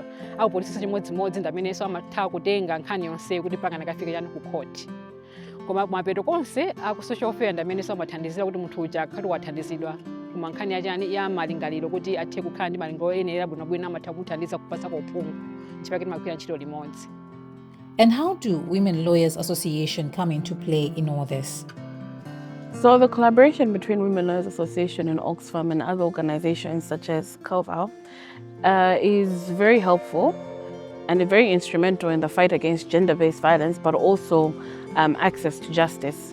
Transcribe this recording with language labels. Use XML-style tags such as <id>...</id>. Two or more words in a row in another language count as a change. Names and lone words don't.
<ny>Aku polisi chimodzimodzi ndi amenenso amatha kutenga nkhani yonseyo kuti pakana kafika chani ku khoti. Koma mapeto konse aku</ny> <en>social welfare</en> <ny>ndi amenenso amathandizira kuti munthu uja akhale wathandizidwa kuma nkhani yachani ya malingaliro kuti athe kukhala ndi malingaliro oyenera bwinobwino amatha kuthandiza kupasa uphungu chifukwa timagwira ntchito limodzi.</ny> <en>And how do Women Lawyers Association come into play in all this? So the collaboration between Women Lawyers Association and Oxfam and other organizations such as CAVWOC is very helpful and very instrumental in the fight against gender-based violence, but also access to justice.</en>